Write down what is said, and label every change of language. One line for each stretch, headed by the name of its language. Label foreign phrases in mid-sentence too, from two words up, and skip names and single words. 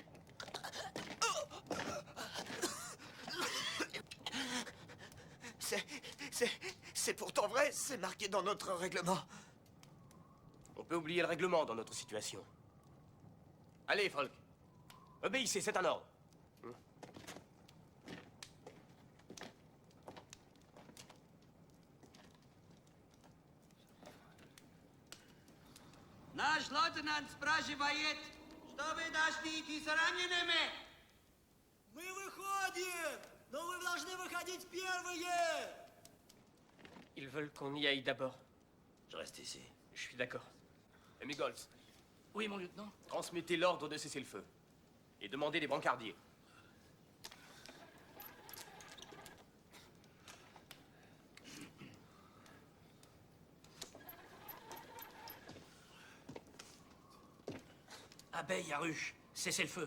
French: C'est pourtant vrai, c'est marqué dans notre règlement. On peut oublier le règlement dans notre situation. Allez, Falk. Obéissez, c'est un ordre.
Russian: Наш лейтенант спрашивает, что вы дошли с ранеными? Мы выходим! Но вы должны выходить первые!
French: Ils veulent qu'on y aille d'abord. Je reste ici. Je suis d'accord. Ami Goltz. Oui, mon lieutenant. Transmettez l'ordre de cesser le feu. Et demandez des brancardiers. Abeille à ruche, cessez le feu.